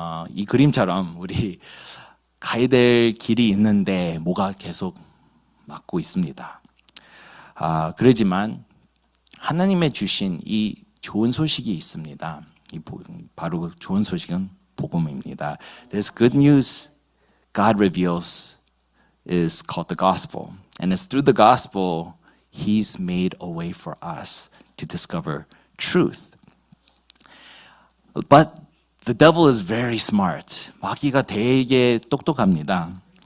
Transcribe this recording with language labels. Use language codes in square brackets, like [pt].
[ko] 이 그림처럼 우리 가야 될 길이 있는데 뭐가 계속 막고 있습니다. 그러지만 하나님의 주신 이 좋은 소식이 있습니다. 바로 좋은 소식은 복음입니다. [en] This good news God reveals is called the gospel. And it's through the gospel He's made a way for us to discover truth. But the devil is very smart. [ko] 마귀가 되게 똑똑합니다.